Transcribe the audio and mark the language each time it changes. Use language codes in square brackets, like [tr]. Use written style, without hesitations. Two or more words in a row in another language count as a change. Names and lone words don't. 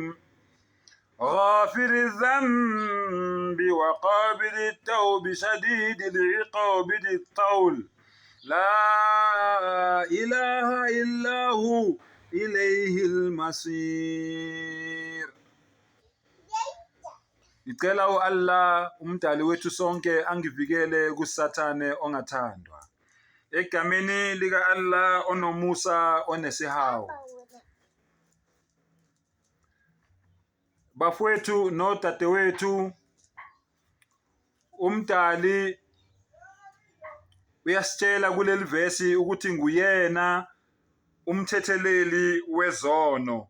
[ar] غافر الذنب وقابل التوب شديد العقاب ذي الطول لا إله إلا هو إليه المصير. [zu] Ngicela u-Allah umdali wethu sonke angivikele kusathane ongathandwa. Egameni lika Allah onomusa onesihawu. Bafowethu nodadewethu, umdali uyasitshela kuleli vesi ukuthi nguyena umthetheleli wezono.